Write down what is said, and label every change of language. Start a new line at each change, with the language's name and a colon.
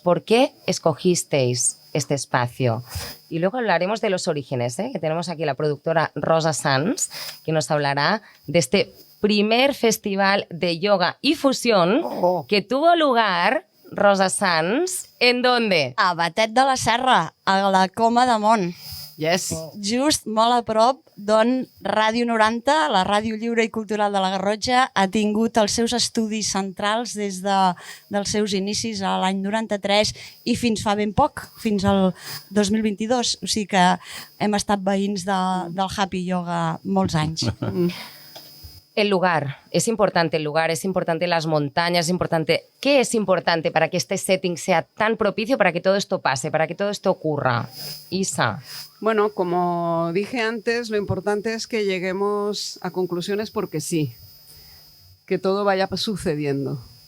Spanish: ¿Por qué escogisteis este espacio? Y luego hablaremos de los orígenes, que tenemos aquí la productora Rosa Sanz, que nos hablará de este primer festival de yoga y fusión que tuvo lugar, Rosa Sanz, ¿en dónde?
Catalan: A Batet de la Serra, a la Coma de Mont.
English: Yes.
Catalan: Just molt a prop d'on Ràdio 90, la ràdio lliure i cultural de la Garrotxa, ha tingut els seus estudis centrals des dels seus inicis a l'any 93 i fins fa ben poc, fins al 2022. O sigui que hem estat veïns del Happy Yoga molts anys.
Spanish: El lugar, es importante las montañas, es importante. ¿Qué es importante para que este setting sea tan propicio para que todo esto pase, para que todo esto ocurra? Isa. Bueno, como dije antes, lo importante es que lleguemos a conclusiones porque sí, que todo vaya sucediendo.